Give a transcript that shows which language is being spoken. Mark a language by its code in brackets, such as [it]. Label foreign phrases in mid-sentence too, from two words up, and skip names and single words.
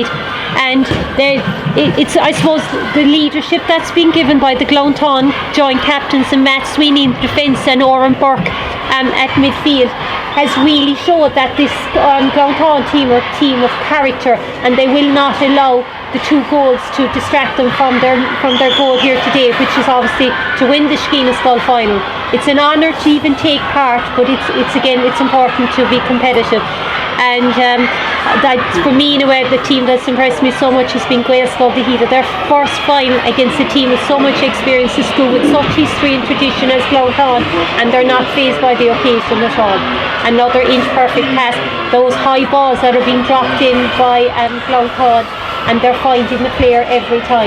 [en] And it's I suppose the leadership that's been given by the Glounthaune joint captains and Matt Sweeney in defence and Oren Burke at midfield has really showed that this Glounthaune team are a team of character, and they will not allow the 2 goals to distract them from their goal here today, which is obviously to win the Skeena Skull final. It's an honour to even take part, but it's important to be competitive. And that for me in a way, the team that's impressed me so much has been Gaelscoil de híde. Their first final against a team with so much experience in school, with such history and tradition as Glounthaune, and they're not fazed by the occasion at all. Another inch perfect pass, those high balls that are being dropped in by Glounthaune, and they're finding the player every time.